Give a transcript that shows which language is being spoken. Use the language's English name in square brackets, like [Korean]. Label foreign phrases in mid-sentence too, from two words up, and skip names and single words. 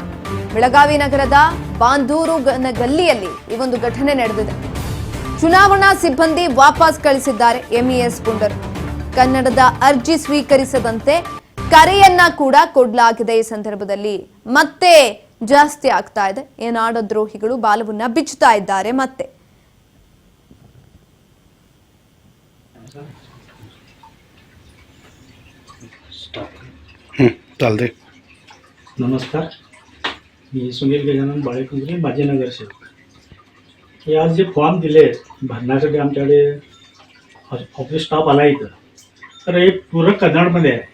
[Kannada] ಬೆಳಗಾವಿ ನಗರದ ಬಾಂದೂರು ಗಲ್ಲಿಯಲ್ಲಿ ಈ ಒಂದು ಘಟನೆ ನಡೆದಿದೆ. ಚುನಾವಣಾ ಸಿಬ್ಬಂದಿ ವಾಪಸ್ ಕಳಿಸಿದ್ದಾರೆ ಎಂಇಎಸ್ ಪುಂಡರು. ಕನ್ನಡದ ಅರ್ಜಿ ಸ್ವೀಕರಿಸದಂತೆ ಕರೆಯನ್ನ ಕೂಡ ಕೊಡಲಾಗಿದೆ. ಈ ಸಂದರ್ಭದಲ್ಲಿ ಮತ್ತೆ ಜಾಸ್ತಿ ಆಗ್ತಾ ಇದೆ. ಈ ನಾಡದ್ರೋಹಿಗಳು ಬಾಲವನ್ನ ಬಿಚ್ಚುತ್ತಾ ಇದ್ದಾರೆ. ಮತ್ತೆ [Marathi] नमस्कार, मी सुनील गजानन बाळेकुंद्रे, माजी नगरसेवक. हे आज जे फॉर्म दिले भरण्यासाठी आमच्याकडे ऑफिस स्टाफ आला इथं, तर हे पूर्ण कन्नडमध्ये आहे.